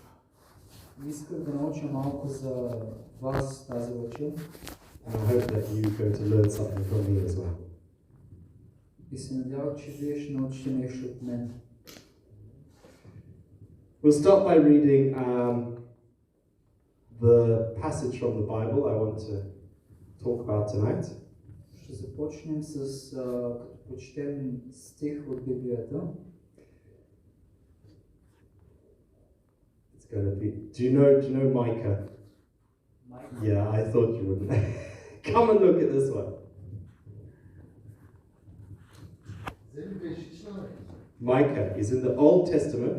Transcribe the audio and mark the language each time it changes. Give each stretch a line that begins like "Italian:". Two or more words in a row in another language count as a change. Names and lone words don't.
English: And I hope that you're going to learn something from me as well. We'll start by reading the passage from the Bible I want to talk about tonight.
Bulgarian: Ще започнем с като прочетем стих от Библията.
English: It's going to be. Do you know Micah? Yeah, I thought you would. Come and look at this one. Micah is in the Old Testament.